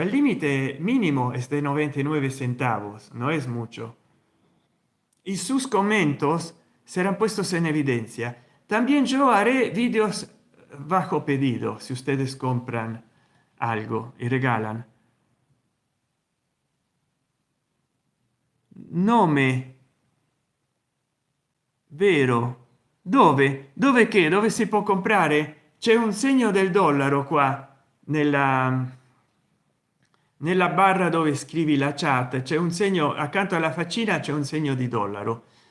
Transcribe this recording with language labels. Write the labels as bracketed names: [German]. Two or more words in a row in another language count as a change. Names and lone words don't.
[Spanish] El límite mínimo es de 99 centavos, no es mucho, y sus comentarios serán puestos en evidencia. También yo haré vídeos bajo pedido si ustedes compran algo y regalan. [Italian] Nome vero, dove che, dove si può comprare? C'è un segno del dollaro qua nella barra dove scrivi la chat, c'è un segno accanto alla faccina, c'è un segno di dollaro.